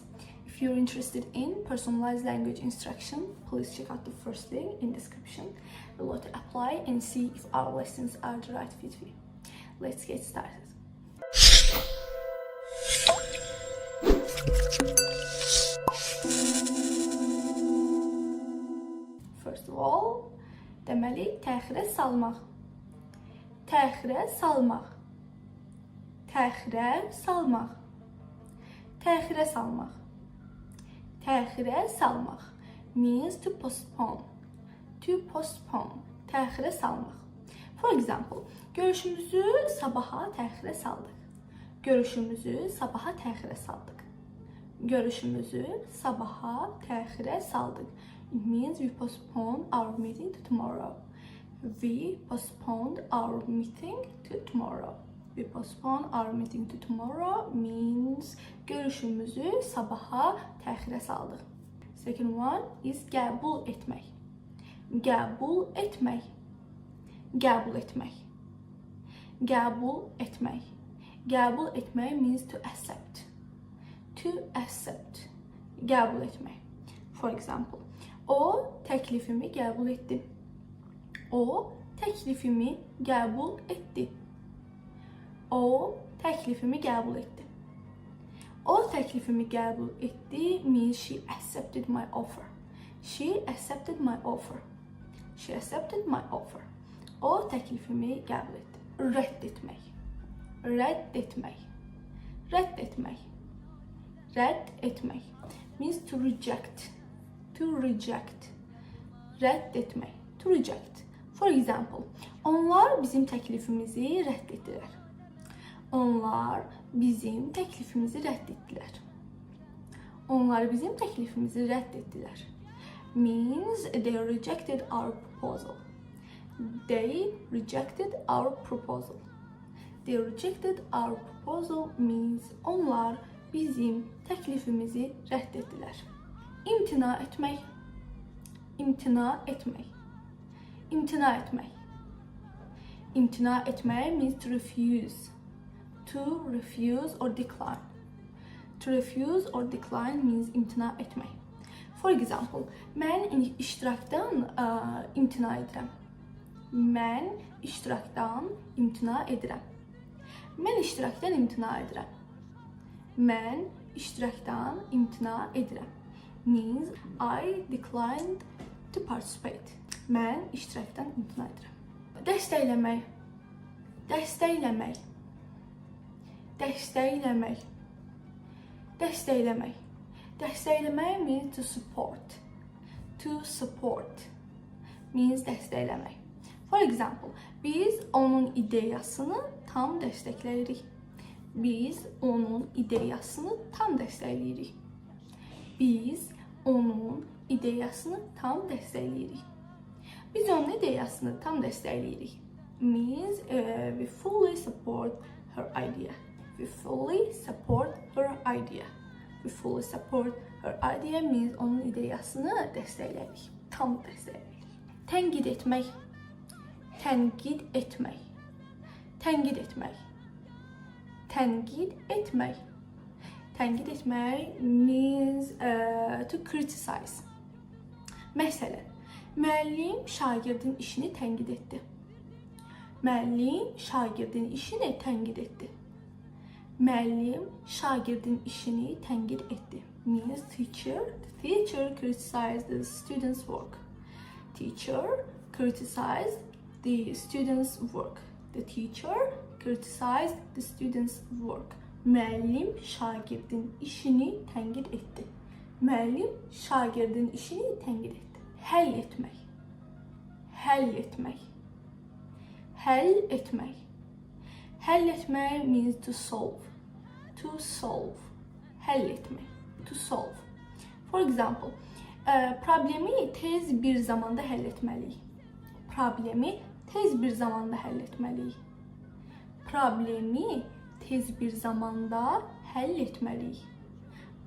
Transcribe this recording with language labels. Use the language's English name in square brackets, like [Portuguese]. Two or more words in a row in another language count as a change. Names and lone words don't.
[English] If you're interested in personalized language instruction, please check out the first link in description below to apply and see if our lessons are the right fit for you. Let's get started. First of all, [Azerbaijani] deməli, təxirə salmaq. Təxirə salmaq. Təxirə salmaq. Təxirə salmaq. Təxirə salmaq [English] means to postpone. To postpone. [Azerbaijani] Təxirə salmaq. [English] For example, [Azerbaijani] görüşümüzü sabaha təxirə saldıq. Görüşümüzü sabaha təxirə saldıq. Görüşümüzü sabaha təxirə saldıq. [English] It means we postponed our meeting to tomorrow. We postponed our meeting to tomorrow. We postponed our meeting to tomorrow means [Azerbaijani] görüşümüzü sabaha təxirə saldıq. [English] Second one is [Azerbaijani] qəbul etmək. Qəbul etmək. Qəbul etmək. Qəbul etmək. Qəbul etmək [English] means to accept. To accept. [Azerbaijani] Qəbul etmək. [English] For example, [Azerbaijani] o təklifimi qəbul etdi. O təklifimi qəbul etdi. O təklifimi qəbul etdi. O təklifimi qəbul etdi [English] means she accepted my offer. She accepted my offer. She accepted my offer. [Azerbaijani] O təklifimi qəbul etdi. Rədd etmək. Rədd etmək. Rədd etmək. Rədd etmək [English] means to reject. To reject. [Azerbaijani] Rədd etmək. [English] To reject. For example, [Azerbaijani] onlar bizim təklifimizi rədd etdilər. Onlar bizim təklifimizi rədd etdilər. Onlar bizim təklifimizi rədd etdilər. [English] Means they rejected our proposal. They rejected our proposal. They rejected our proposal means [Azerbaijani] onlar bizim təklifimizi rədd etdilər. İmtina etmək. İmtina etmək. İmtina etmək. İmtina etmək [English] means to refuse. To refuse or decline. To refuse or decline means [Azerbaijani] imtina etmək. [English] For example, [Azerbaijani] mən iştirakdan imtina edirəm. Mən iştirakdan imtina edirəm. Mən iştirakdan imtina edirəm. Mən iştirakdan imtina edirəm. [English] Means I declined to participate. [Azerbaijani] Mən iştirakdan imtina edirəm. Dəstəkləmək. Dəstəkləmək. Dəstəkləmək. Dəstəkləmək. [English] Dəstəkləmək means to support. To support means dəstəkləmək. For example, [Azerbaijani] biz onun ideyasını tam dəstəkləyirik. Biz onun ideyasını tam dəstəkləyirik. Biz onun ideyasını tam dəstəkləyirik. Biz onun ideyasını tam dəstəkləyirik. [English] Means we fully support her idea. We fully support her idea. We fully support her idea means [Azerbaijani] onun ideyasını dəstəkləyirik. Tam dəstəkləyirik. Tənqid etmək. Tənqid etmək. Tənqid etmək. Tənqid etmək. Tənqid etmək [English] means to criticize. [Azerbaijani] Məsələn, müəllim şagirdin işini tənqid etdi. Müəllim şagirdin işini tənqid etdi. Müəllim şagirdin işini tənqid etdi. [English] Means teacher criticized the student's work. Teacher criticized the student's work. The teacher criticized the student's work. [Azerbaijani] Müəllim şagirdin işini tənqid etdi. Müəllim şagirdin işini tənqid etdi. Həll etmək. Həll etmək. Həll etmək. Həll etmək [English] means to solve. To solve. [Azerbaijani] Həll etmək. [English] To solve. For example, [Azerbaijani] problemi tez bir zamanda həll etməliyik. Problemi tez bir zamanda həll etməliyik. Problemi tez bir zamanda həll etməliyik.